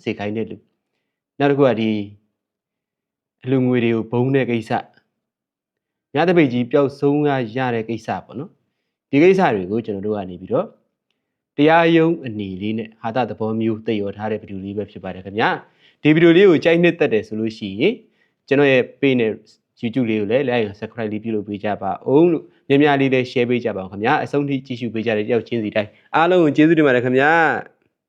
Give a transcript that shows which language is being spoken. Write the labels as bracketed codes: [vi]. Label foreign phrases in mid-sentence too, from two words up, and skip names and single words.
[my] စေခိုင်းတဲ့လူနောက်တစ်ခုကဒီအလူငွေတွေကိုဘုံတဲ့ကိစ္စညတပိတ်ကြီးပျောက်ဆုံးရတဲ့ကိစ္စပေါ့เนาะဒီကိစ္စတွေကိုကျွန်တော်တို့ကနေပြီးတော့တရားရုံးအနေလေးနဲ့ဟာတာသဘောမျိုးတည်ရောထားတဲ့ဗီဒီယိုလေးပဲဖြစ်ပါတယ်ခင်ဗျာဒီဗီဒီယိုလေးကိုကြိုက်နှစ်သက်တယ်ဆိုလို့ရှိရင်ကျွန်တော်ရဲ့ page နဲ့ YouTube လေးကိုလည်း [en] like and subscribe [my] လေးပြုလုပ်ပေးကြပါဦးလို့များများလေးလည်း share ပေးကြပါဦးခင်ဗျာအဆုံးထိကြည့်ရှုပေးကြတဲ့တယောက်ချင်းစီတိုင်းအားလုံးကိုကျေးဇူးတင်ပါတယ်ခင်ဗျာ